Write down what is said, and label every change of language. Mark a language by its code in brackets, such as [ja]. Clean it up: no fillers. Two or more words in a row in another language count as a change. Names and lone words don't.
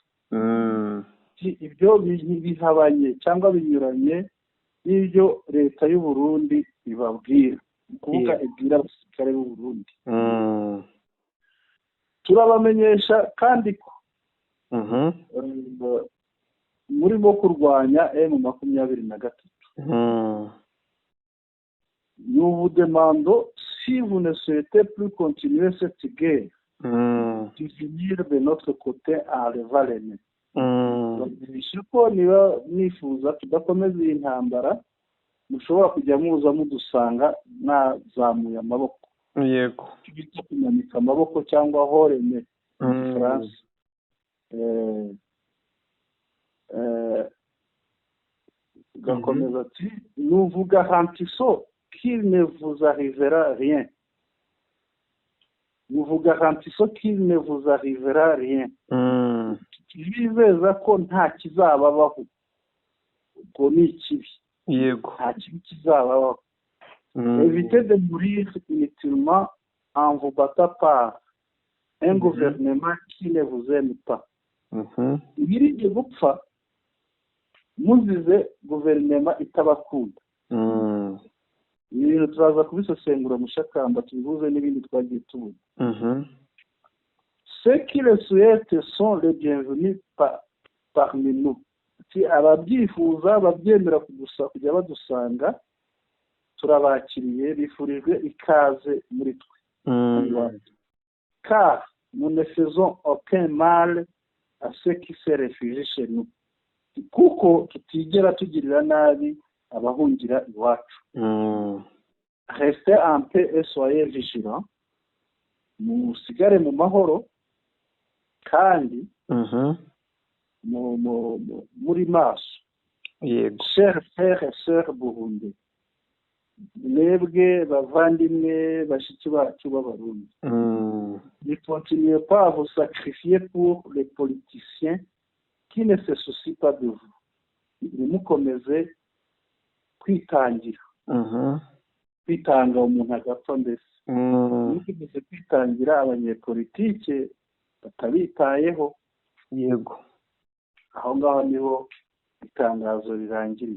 [rw] ibyo bihabanye cyangwa binyuranye n'ibyo leta y'u Burundi ibabwira kuvuga ibwira abasirikare b'u Burundi. turabamenyesha kandi ko murimo kurwanya M23. [fr] Nous vous demandons si vous ne souhaitez plus continuer cette guerre de venir de notre côté à Levalene. [rw] ko niba mwifuza tudakomeza iyi ntambara mushobora kujya muza mudusanga nazamuye amaboko. yego tujye kumanika amaboko cyangwa horeme mu Gifaransa. gakomeza ati [fr] nous vous garantissons qu'il ne vous arrivera rien. Nous vous garantissons qu'il ne vous arrivera rien. [rw] Bizeza ko nta kizababaho. Ubwo ni ikibi. yego nta kibi kizabaho. [fr] Évitez de mourir inutilement en vous battant par un gouvernement qui ne vous aime pas. [rw] Mwirinde gupfa muzize guverinoma itabakunda. Ibi bintu turaza kubisesengura mushakamba tubihuze n'ibindi twagiye tubona. [fr] Ceux qui le souhaitent sont les bienvenus parmi nous. [rw] Si ababyifuza babyemera kujya badusanga turabakiriye bifurijwe ikaze muri twe. [fr] Car nous ne faisons aucun mal à ceux qui se réfugient chez nous. [rw] Kuko tutigera tugirira nabi abahungira iwacu. [fr] Restez en paix et soyez vigilants. [rw] Musigare mu mahoro kandi muri maso. [fr] Chers frères et sœurs burundais, [rw] mwebwe bavandimwe bashiki bacu b'abarundi, [fr] ne continuez pas à vous sacrifier pour les politiciens qui ne se soucient pas de vous. [rw] Nimukomeze kwitangira, kwitanga umuntu agapfa mbese. Nimukomeze kwitangira abanyepolitike batabitayeho. Yego. Aho ngaho niho itangazo rirangirira.